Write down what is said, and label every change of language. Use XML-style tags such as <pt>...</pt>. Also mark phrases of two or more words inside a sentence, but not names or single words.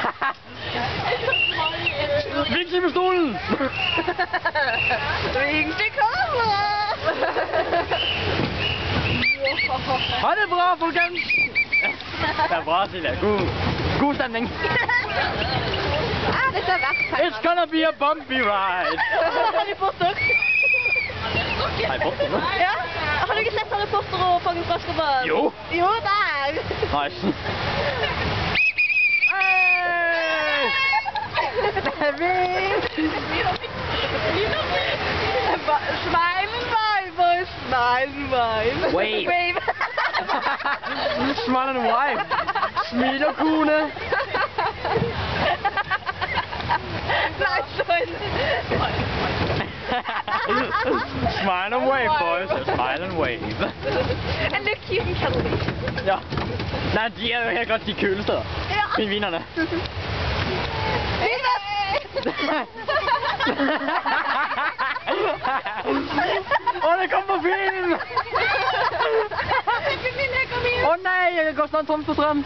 <no>Vink til pistolen! Vink til kamera. Ha det bra, folkens! Det er bra, Silje. God stemning. Dette er verdt penger.</no> <en>It's gonna be a bumpy ride.</en> <no>Harry Potter. Harry Potter, nå? Ja. Har du ikke sett Harry Potter og Fangen fra Azkaban? Jo. Jo, der.</no> <en>Nice. Smile and vibe, boys. Smile and vibe. Wave. Wave. Smile and wave.</en> <no>Smil og kone.</no> <en>Nice one. Smile and wave, boys. Smile and wave. And look cute and cuddly.</en> <no>Ja. Nei, de er jo helt klart de kuleste, da. Ja. Pingvinene. Å, det kom på film! Å nei, jeg går snart tom for strøm.</no>